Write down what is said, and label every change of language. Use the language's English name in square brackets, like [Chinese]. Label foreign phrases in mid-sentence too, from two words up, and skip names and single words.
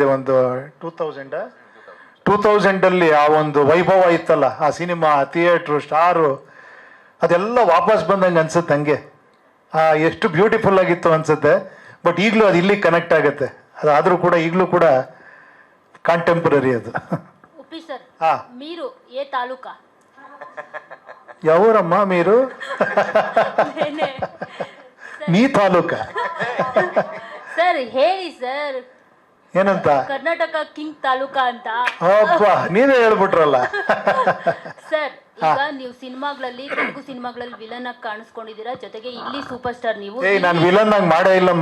[Kannada] ಒಂದು 2000 ಆ ಒಂದು ವೈಭವ ಇತ್ತಲ್ಲ ಆ ಸಿನಿಮಾ, ಥಿಯೇಟ್ರು, ಸ್ಟಾರು, ಅದೆಲ್ಲ ವಾಪಸ್ ಬಂದಂಗೆ ಅನ್ಸುತ್ತೆ. ಹಂಗೆ ಎಷ್ಟು ಬ್ಯೂಟಿಫುಲ್ ಆಗಿತ್ತು ಅನ್ಸುತ್ತೆ. ಬಟ್ ಈಗಲೂ ಅದು ಇಲ್ಲಿ ಕನೆಕ್ಟ್ ಆಗುತ್ತೆ. ಅದಾದರೂ ಕೂಡ ಈಗಲೂ ಕೂಡ ಕಾಂಟೆಂಪರರಿ ಅದು. ಉಪ್ಪಿ ಸರ್, [Telugu] మీరు ఏ తాలూకా? ఎవరమ్మ మీరు? మీ తాలೂಕಾ? [Kannada] ಸರ್ ಹೇಳಿ ಸರ್. ಏನಂತ? ಕರ್ನಾಟಕ ಕಿಂಗ್ ತಾಲೂಕಾ ಅಂತ. ಅಪ್ಪ ನೀವೇ ಹೇಳ್ಬಿಟ್ರಲ್ಲ. ಸರ್ ಈಗ ನೀವು ಸಿನಿಮಾಗಳಲ್ಲಿ ತೆಲುಗು ಸಿನಿಮಾಗಳಲ್ಲಿ ವಿಲನ್ ಆಗಿ ಕಾಣಿಸ್ಕೊಂಡಿದ್ದೀರಾ, ಜೊತೆಗೆ ಇಲ್ಲಿ [English] super star [Kannada] ನೀವು. ಏಯ್ ನಾನು ವಿಲನ್ ಆಗಿ ಮಾಡೇ ಇಲ್ಲಮ್ಮ.